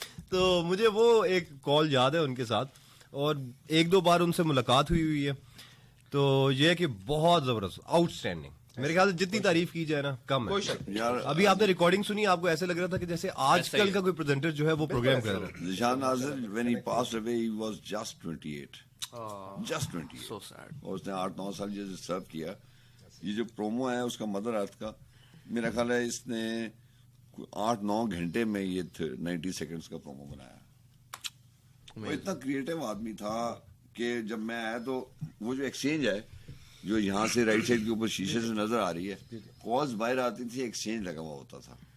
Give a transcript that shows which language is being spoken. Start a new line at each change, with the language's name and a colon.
Urdu: تو مجھے وہ ایک کال یاد ہے ان کے ساتھ, اور 1-2 بار ان سے ملاقات ہوئی ہے. تو یہ کہ بہت زبردست, آؤٹ اسٹینڈنگ. میرے خیال سے جتنی تعریف کی جائے نا کم ہے. ابھی آپ نے ریکارڈنگ سنی, آپ کو ایسے لگ رہا تھا کہ جیسے آج کل کا کوئی پریزنٹر جو ہے وہ پروگرام کر رہا ہے.
English: Zeeshan Nasir when he passed away he was just 28. just 28. So sad.
Urdu: اور اس نے 8-9 سال یہ سرو کیا. یہ جو پرومو ہے اس کا مدر ارتھ کا, میرا خیال ہے اس نے 8-9 گھنٹے میں یہ 90 سیکنڈز کا پرومو بنایا. وہ اتنا کریٹو آدمی تھا کہ جب میں آیا تو وہ جو ایکسچینج ہے جو یہاں سے رائٹ سائڈ کے اوپر شیشے سے نظر آ رہی ہے, کالز باہر آتی تھی, ایکسچینج لگا ہوا ہوتا تھا.